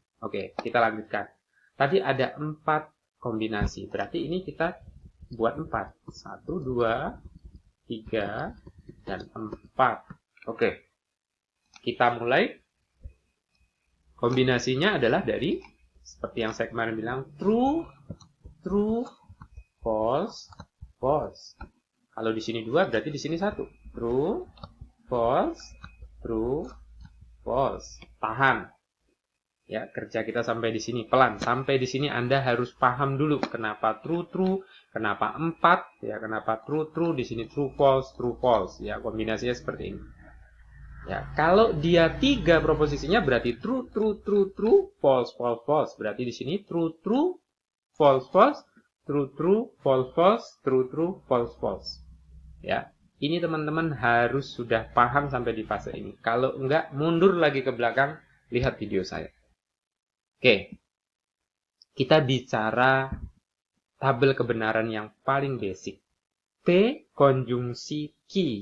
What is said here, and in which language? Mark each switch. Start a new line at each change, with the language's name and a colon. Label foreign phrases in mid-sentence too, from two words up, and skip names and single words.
Indonesian: Oke, kita lanjutkan. Tadi ada 4 kombinasi. Berarti ini kita buat 4. 1, 2, 3, dan 4. Oke. Kita mulai. Kombinasinya adalah dari, seperti yang saya kemarin bilang,
English: true, true, false, false.
Indonesian: Kalau di sini 2, berarti di sini 1.
English: True, false, true, false.
Indonesian: Tahan. Ya, kerja kita sampai di sini pelan. Sampai di sini Anda harus paham dulu kenapa
English: true true,
Indonesian: kenapa 4, ya, kenapa
English: true true,
Indonesian: di sini
English: true false,
Indonesian: ya, kombinasinya seperti ini. Ya, kalau dia 3 proposisinya berarti
English: true true true true, false false false.
Indonesian: Berarti di sini
English: true true, false false, true true, false false, true true, false false.
Indonesian: Ya, ini teman-teman harus sudah paham sampai di fase ini. Kalau enggak, mundur lagi ke belakang, lihat video saya. Oke, kita bicara tabel kebenaran yang paling basic. P konjungsi ki.